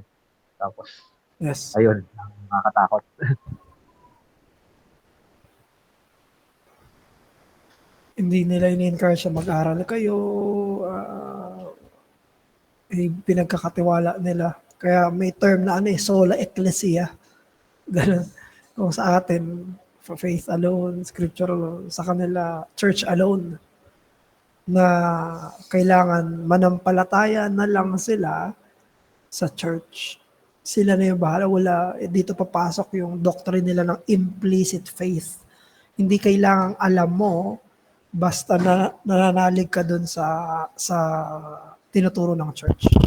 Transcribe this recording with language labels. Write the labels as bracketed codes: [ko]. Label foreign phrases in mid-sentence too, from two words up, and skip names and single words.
[tl] Tapos, [en] Yes. [tl] ayun, nakakatakot. Hindi nila in-encourage na mag-aral kayo. Pinagkakatiwala nila. Kaya may term na [la] sola ecclesia. [tl] Ganun. Kung sa atin, [en] for faith alone, scripture alone, [tl] sa kanila, [en] church alone, [tl] na kailangan manampalataya na lang sila sa church. Sila na yung bahala. Wala, dito papasok yung doctrine nila ng [en] implicit faith. [tl] Hindi kailangang alam mo, basta nananalig ka dun sa tinuturo ng church.